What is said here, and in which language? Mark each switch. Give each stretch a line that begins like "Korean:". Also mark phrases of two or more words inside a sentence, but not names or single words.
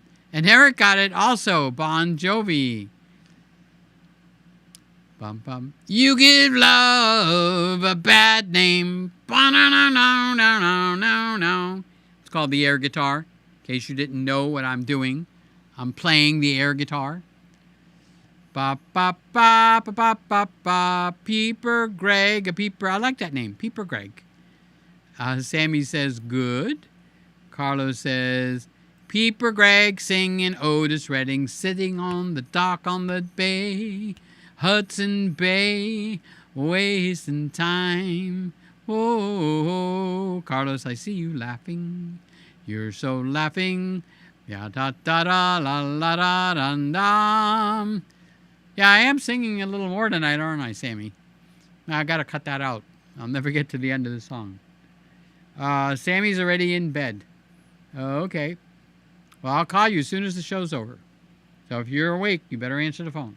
English: And Eric got it also. Bon Jovi. Bum, bum. You give love a bad name. No. It's called the air guitar. In case you didn't know what I'm doing, I'm playing the air guitar. Ba ba ba ba ba ba ba. Peeper Gregg. I like that name. Peeper Gregg. Sammy says good. Carlos says Peeper Gregg singing Otis Redding, sitting on the dock on the bay, Hudson Bay, wasting time. Whoa, Carlos, I see you laughing. You're so laughing. Ya da da da la la da da dum. Yeah, I am singing a little more tonight, aren't I, Sammy? Now I gotta cut that out. I'll never get to the end of the song. Sammy's already in bed. Okay. Well, I'll call you as soon as the show's over. So if you're awake, you better answer the phone.